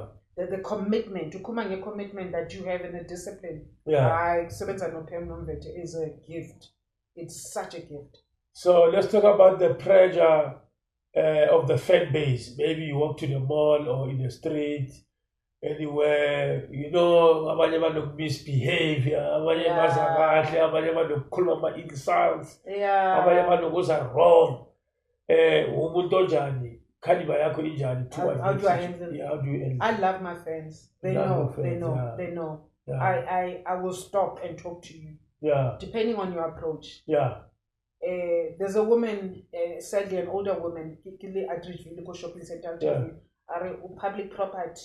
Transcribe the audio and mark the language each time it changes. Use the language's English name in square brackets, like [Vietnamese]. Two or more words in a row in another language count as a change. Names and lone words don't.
[English] The commitment, commitment that you have in the discipline. Yeah. Is a gift. It's such a gift. So let's talk about the pressure of the fan base. Maybe you walk to the mall or in the street, anywhere, [Zulu] abanye abantu misbehavior, abanye bazakahle, abanye abantu khuluma insults, abanye abantu kuza wrong. Umuntu onjani? Caliber yakho injani? [English] How do I handle them? Yeah, how do you handle them? I love my fans. They know. Yeah. I will stop and talk to you. Yeah. Depending on your approach. Yeah. There's a woman, sadly an older woman, shopping center, public property.